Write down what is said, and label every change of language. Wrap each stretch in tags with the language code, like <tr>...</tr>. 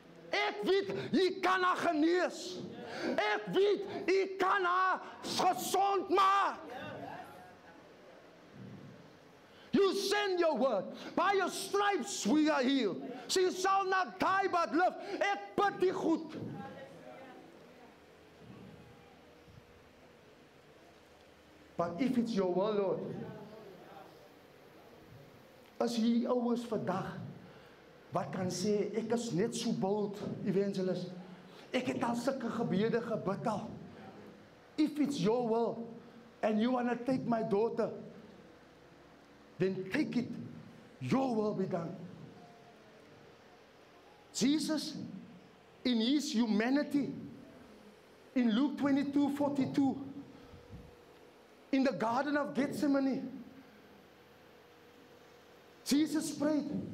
<af>Ek weet, jy kan haar genees. Ek weet, jy kan haar gezond maak.</af> <en>You send your word. By your stripes we are healed. She shall not die but live.</en> <af>Ek bid die goed.</af> <en>But if it's your will, Lord,</en> <af>as hier ouers vandag, wat kan sê, ek is net so bold, evangelist. Ek het al sulke gebede gebid al.</af> <en>If it's your will, and you want to take my daughter, then take it. Your will be done. Jesus, in His humanity, in Luke 22:42, in the Garden of Gethsemane, Jesus prayed.</en>